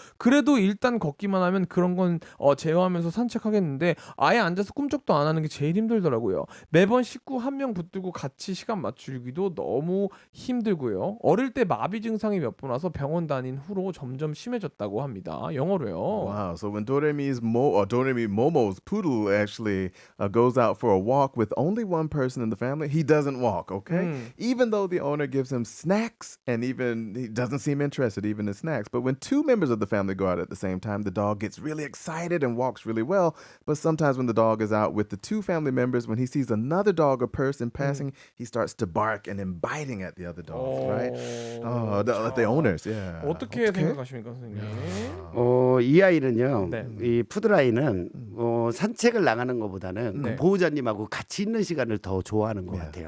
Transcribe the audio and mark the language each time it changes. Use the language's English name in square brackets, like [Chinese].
[Korean] 그래도 일단 걷기만 하면 그런 건 제어하면서 산책하겠는데 아예 앉아서 꿈쩍도 안 하는 게 제일 힘들더라고요. 매번 식구 한 명 붙들고 같이 시간 맞추기도 너무 힘들고요. 어릴 때 마비 증상이 몇 번 와서 병원 다닌 후로 점점 심해졌다고 합니다. 영어로요. [English] Wow. So when Doremi Momo's poodle actually goes out for a walk with only one person in the family, he doesn't walk, okay? Even though the owner gives him snacks and even he doesn't seem interested even in snacks. But when two members of the family go out at the same time, the dog gets really excited and walks really well. But sometimes when the dog is out with the two family members, when he sees another dog or person passing, he starts to bark and then biting at the other dogs, right? The owners, yeah. [Korean] 어떻게 생각하십니까, 선생님? 이 아이는요, 네. 이 푸드라이는 산책을 나가는 것보다는 네. 그 보호자님하고 같이 있는 시간을 더 좋아하는 것 같아요.